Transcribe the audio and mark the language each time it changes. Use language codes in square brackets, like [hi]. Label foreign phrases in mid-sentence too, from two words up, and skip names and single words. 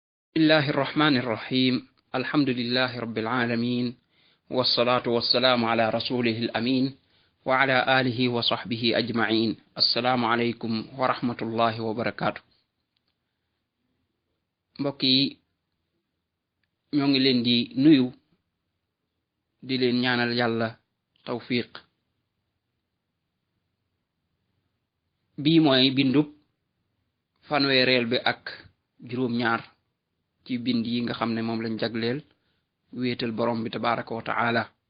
[ar] الله الرحمن الرحيم الحمد لله رب العالمين والصلاة والسلام على رسوله الأمين وعلى آله وصحبه أجمعين. السلام عليكم ورحمة الله وبركاته. [wo] mbokki ñoo ngi leen di nuyu di leen ñaanal yàlla tawfiq. bii mooy bindub fanweereel bi ak juróom ñaar ci bind yi nga xam ne moom lañ jagleel wéetal borom bi [ar] تبارك وتعالى.